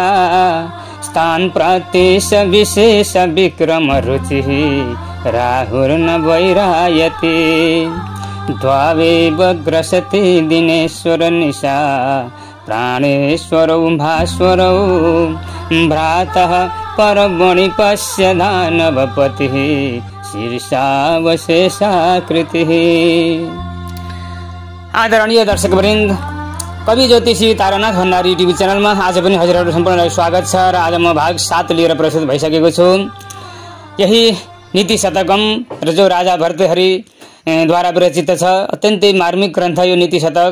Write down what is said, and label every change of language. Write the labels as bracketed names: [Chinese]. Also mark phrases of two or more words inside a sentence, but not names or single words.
[Sanskrit] स्थान प्रत्येश विशेष विक्रम रुचिः राहुर्न वैरायते द्वावेव ग्रसते दिनेश्वर निशा प्राणेश्वरौ भास्वरौ भ्रातः परमणि पश्य दानवपतिः शीर्षावशेषाकृतिः। [Nepali] आदरणीय दर्शकवृन्द, कवि ज्योतिषी तारानाथ भण्डारी [English] TV channel [Nepali] आज पनि हजुरहरू सम्पूर्णलाई स्वागत छ र आज म भाग 7 लिएर प्रस्तुत भइसकेको छु। यही नीति शतकम र जो राजा भर्तृहरिद्वारा विरचित छ, अत्यन्तै मार्मिक ग्रन्थ यो नीति शतक।